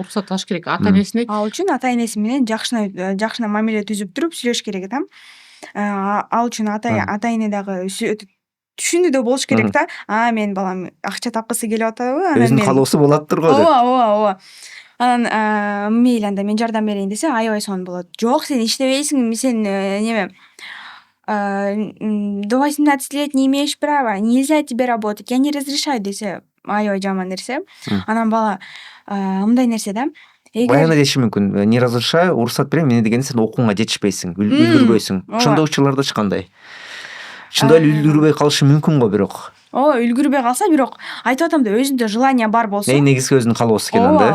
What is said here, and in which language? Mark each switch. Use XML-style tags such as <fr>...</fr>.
<ky>Уруксат алыш керек ата энесине. Ал үчүн ата энеси менен жакшына мамиле түзүп туруп сүйлөш керек да. Ал үчүн ата эне дагы түшүнүүдө болуш керек да. Менин балам акча тапкысы келип атабы, анан өзүнүн каалоосу болот турго деп. Ооба. Анан мейли анда мен жардам берейин десе, аябай сонун болот. Жок, сен иштебейсиң, сен</ky> <ru>до 18 лет не имеешь права, нельзя тебе работать, я не разрешаю</ru> <ky>десе, аябай жаман нерсе. Анан бала мындай нерсе да. Баягы деши мүмкүн,</ky> <ru>не разрешаю,</ru> <ky>уруксат берем, эмне дегенде сен окууга жетишпейсиң, үлгүрбөйсүң. Ошондой учурлардачы кандай? Чындап эле үлгүрбөй калышы мүмкүн го бирок. Үлгүрбөй калса, бирок айтып атам да, өзүндө желание бар болсо. Негизги өзүнүн каалоосу экен анда.</ky>